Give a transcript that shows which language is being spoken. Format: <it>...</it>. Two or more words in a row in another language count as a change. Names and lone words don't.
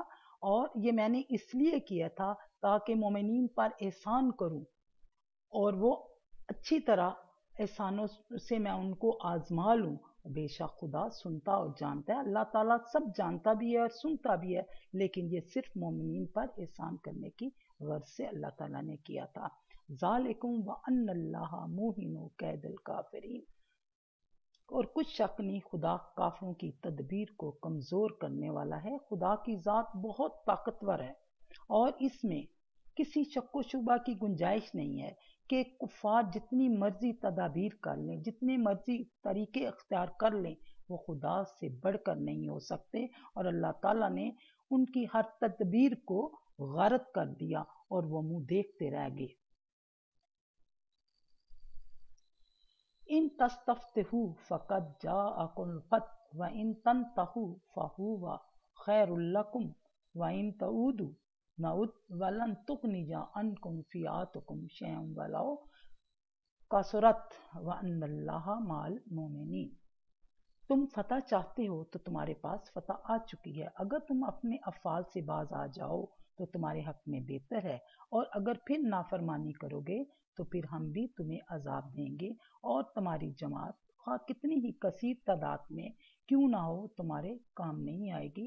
<hi>और ये मैंने इसलिए किया था ताकि मोमिनीन पर एहसान करूं और वो अच्छी तरह एहसानों से मैं उनको आजमा लूं। बेशक खुदा सुनता और जानता है। अल्लाह ताला सब जानता भी है और सुनता भी है, लेकिन ये सिर्फ मोमिनीन पर एहसान करने की गर्ज से अल्लाह ताला ने किया था।</hi> <ar>ذلكم وأن الله موهن كيد الكافرين.</ar> <hi>और कुछ शक नहीं, खुदा काफिरों की तदबीर को कमज़ोर करने वाला है। खुदा की ज़ात बहुत ताकतवर है और इसमें किसी शक व शुबा की गुंजाइश नहीं है कि कुफार जितनी मर्जी तदाबीर कर लें, जितने मर्जी तरीके अख्तियार कर लें, वो खुदा से बढ़कर नहीं हो सकते। और अल्लाह ताला ने उनकी हर तदबीर को गारत कर दिया और वो मुंह देखते रह गए।</hi> <ar>إن تستفتحوا فقد جاءكم الفتح وإن تنتهوا فهو خير لكم وإن تعودوا نعد ولن تغني عنكم فئتكم شيئا ولو كثرت وأن الله مع المؤمنين.</ar> <hi>तुम फतह चाहते हो तो तुम्हारे पास फतह आ चुकी है। अगर तुम अपने अफ़ाल से बाज आ जाओ तो तुम्हारे हक में बेहतर है, और अगर फिर नाफरमानी करोगे तो फिर हम भी तुम्हें अजाब देंगे और तुम्हारी जमात ख़्वाह कितनी ही कसीर तादाद में क्यों ना हो तुम्हारे काम नहीं आएगी।</hi>